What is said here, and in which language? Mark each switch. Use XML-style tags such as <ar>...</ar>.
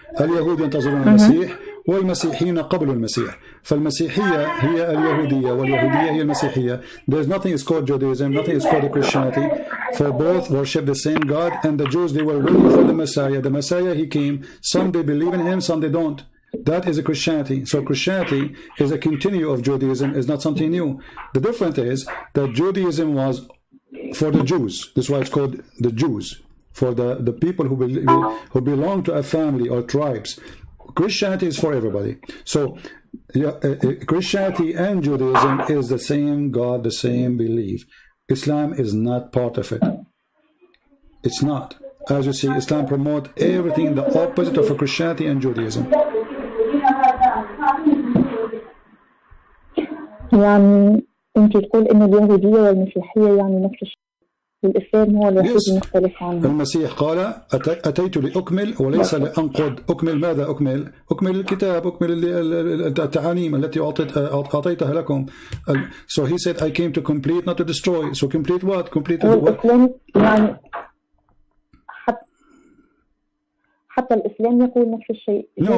<ar>اليهود ينتظرون المسيح والمسيحيين قبل المسيح. فالمسيحية هي اليهودية واليهودية هي المسيحية.</ar> <en>There's nothing is called Judaism, nothing is called Christianity. For both worship the same God, and the Jews, they were waiting for the Messiah. The Messiah, he came. Some they believe in him, some they don't. That is a Christianity. So Christianity is a continue of Judaism, is not something new. The difference is that Judaism was for the Jews. That's why it's called the Jews. For the people who belong to a family or tribes. Christianity is for everybody. So Christianity and Judaism is the same God, the same belief. Islam is not part of it. It's not. As you see, Islam promotes everything the opposite of Christianity and Judaism.</en> <ar>يعني أنت تقول إن اليهودية والمسيحية يعني نفس الشيء. والإسلام هو الوحيد المختلف عنه. المسيح قال أتيت لأكمل وليس لأنقض. أكمل ماذا؟ أكمل الكتاب، أكمل التعاليم التي أعطيتها لكم.</ar> <en>So he said I came to complete not to destroy. So complete what? Complete</en> <ar>والإسلام يعني حتى الإسلام يقول نفس الشيء.</ar>